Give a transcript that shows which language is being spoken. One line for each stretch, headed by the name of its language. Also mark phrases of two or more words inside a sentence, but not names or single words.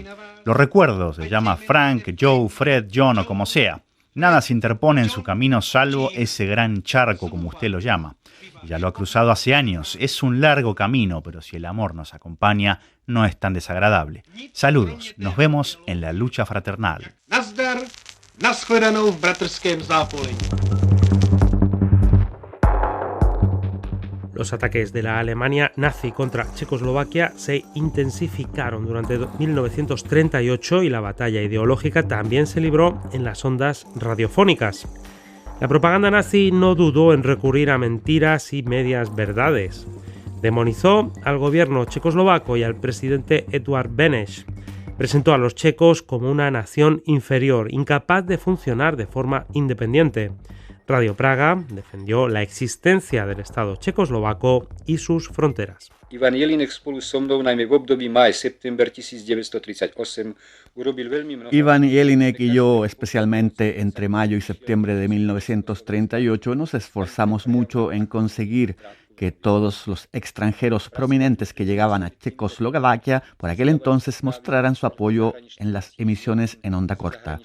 Spanish: Lo recuerdo, se llama Frank, Joe, Fred, John o como sea. Nada se interpone en su camino salvo ese gran charco, como usted lo llama. Ya lo ha cruzado hace años. Es un largo camino, pero si el amor nos acompaña, no es tan desagradable. Saludos. Nos vemos en la lucha fraternal.
Czech: Nazdar, nashledanou v bratrském zápolení.
Spanish: Los ataques de la Alemania nazi contra Checoslovaquia se intensificaron durante 1938 y la batalla ideológica también se libró en las ondas radiofónicas. La propaganda nazi no dudó en recurrir a mentiras y medias verdades. Demonizó al gobierno checoslovaco y al presidente Eduard Beneš. Presentó a los checos como una nación inferior, incapaz de funcionar de forma independiente. Radio Praga defendió la existencia del Estado checoslovaco y sus fronteras.
Slovak: Ivan Jelinek spolu so mnou najmä v období máj-september 1938 urobil veľmi mnoho.
Spanish: Ivan Jelinek y yo, especialmente entre mayo y septiembre de 1938, nos esforzamos mucho en conseguir que todos los extranjeros prominentes que llegaban a Checoslovaquia por aquel entonces mostraran su apoyo en las emisiones en onda corta.